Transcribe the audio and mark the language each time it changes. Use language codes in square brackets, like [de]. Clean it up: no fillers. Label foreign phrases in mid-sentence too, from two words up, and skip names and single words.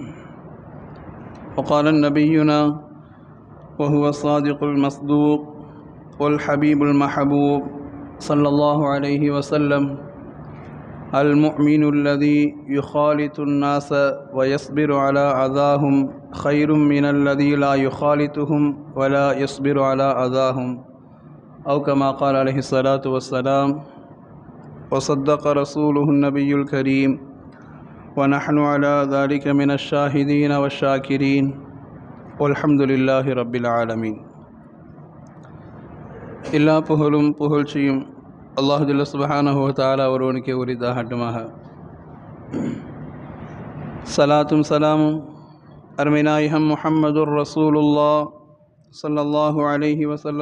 [ar] وقال نبينا وهو الصادق المصدوق والحبيب المحبوب صلى الله عليه وسلم: المؤمن الذي يخالط الناس ويصبر على أذاهم خير من الذي لا يخالطهم ولا يصبر على أذاهم، أو كما قال عليه الصلاة والسلام. وصدق رسوله النبي الكريم، ونحن على ذلك من الشاهدين والشاكرين، والحمد لله رب العالمين. [ta] எல்லா புகழும் புகழ்ச்சியும் அல்லாஹ் [ar] جل سبحانه وتعالى [ta] ஒருவனுக்கே உரித்தாகட்டுமாக. சலாத்தும் சலாமும் அருமை நாயகம் [ar] محمد رسول الله صلى الله عليه وسلم